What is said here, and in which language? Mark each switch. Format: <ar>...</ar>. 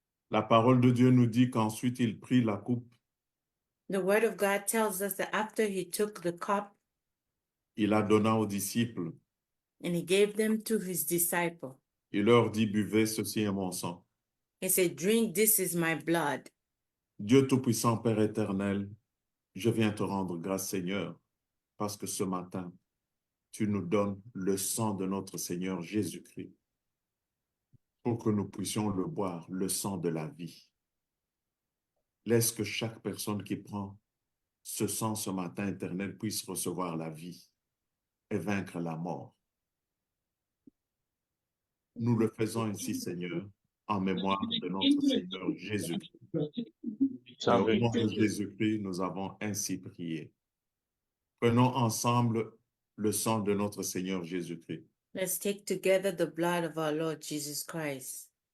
<fr>La parole de Dieu nous dit qu'ensuite il prit la coupe,</fr> <en>The word of God tells us that after he took the cup</en> <fr>il la donna aux disciples.</fr> <en>and he gave them to his disciple,</en> <fr>Il leur dit, buvez, ceci est mon sang.</fr> <en>he said, drink, this is my blood.</en> <fr>Dieu Tout-Puissant, Père éternel, je viens te rendre grâce, Seigneur, parce que ce matin, tu nous donnes le sang de notre Seigneur Jésus-Christ pour que nous puissions le boire, le sang de la vie. Laisse que chaque personne qui prend ce sang ce matin, éternel, puisse recevoir la vie et vaincre la mort. Nous le faisons ainsi, Seigneur, en mémoire de notre Seigneur Jésus-Christ. Au nom de Jésus-Christ, nous avons ainsi prié. Prenons ensemble le sang de notre Seigneur Jésus-Christ.</fr> <en>Let's take together the blood of our Lord Jesus Christ.</en>